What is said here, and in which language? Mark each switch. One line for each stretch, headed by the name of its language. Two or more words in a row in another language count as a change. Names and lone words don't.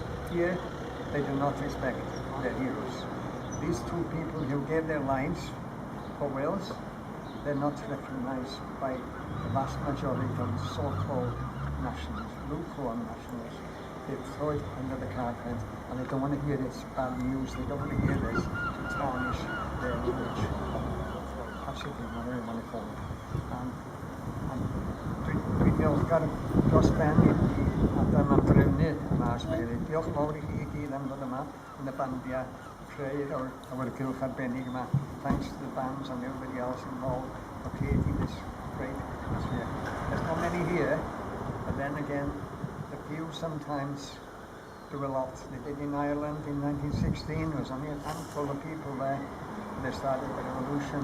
English: Here, they do not respect their heroes. These two people who gave their lives for Wales, they're not recognised by the vast majority of so-called nationalists, lukewarm nationalists. They throw it under the carpet, and they don't want to hear this bad news. They don't want to hear this to tarnish their image. Absolutely, whatever you want to call it.
Welsh: Dwi'n diolchgar dros ben i Adam am drefnu yma Abergele. Diolch mawr i chi i gyd am ddod yma yn y bandiau creu o'r awyrgylch arbennig yma.
English: Thanks to the bands and everybody else involved for creating this great atmosphere. There's not many here, but then again, the few sometimes do a lot. They did in Ireland in 1916. There was only a handful of people there when they started the revolution.